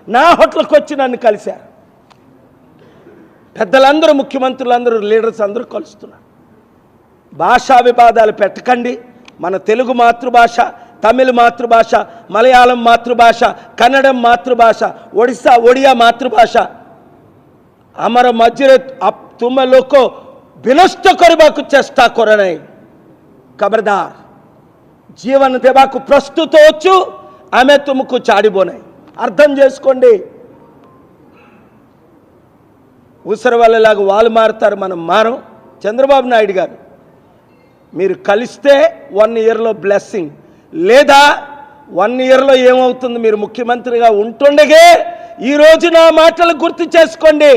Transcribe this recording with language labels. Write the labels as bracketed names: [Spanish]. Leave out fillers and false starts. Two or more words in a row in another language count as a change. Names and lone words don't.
[Telugu] నా హోటల్కి వచ్చి నన్ను కలిశారు. పెద్దలందరూ, ముఖ్యమంత్రులందరూ, లీడర్స్ అందరూ కలుస్తున్నారు. భాషా వివాదాలు పెట్టకండి. మన తెలుగు మాతృభాష, తమిళ మాతృభాష, మలయాళం మాతృభాష, కన్నడం మాతృభాష, ఒడియా మాతృభాష. [Odia] ଆମର ମଝିରେ ତୁମେ ଲୋକ ବିନଷ୍ଟ କରିବାକୁ ଚେଷ୍ଟା କର ନାହିଁ. ଖବରଦାର, జీవన ଦେବାକୁ ପ୍ରସ୍ତୁତ ଅଛୁ, ଆମେ ତୁମକୁ ଛାଡ଼ିବ ନାହିଁ. [Telugu] అర్థం చేసుకోండి. ఊసర వాళ్ళలాగా వాళ్ళు మారుతారు, మనం మారం. చంద్రబాబు నాయుడు గారు, మీరు కలిస్తే 1 ఇయర్లో బ్లెస్సింగ్, లేదా 1 ఇయర్లో ఏమవుతుంది? మీరు ముఖ్యమంత్రిగా ఉంటుండగే ఈరోజు నా మాటలు గుర్తు చేసుకోండి.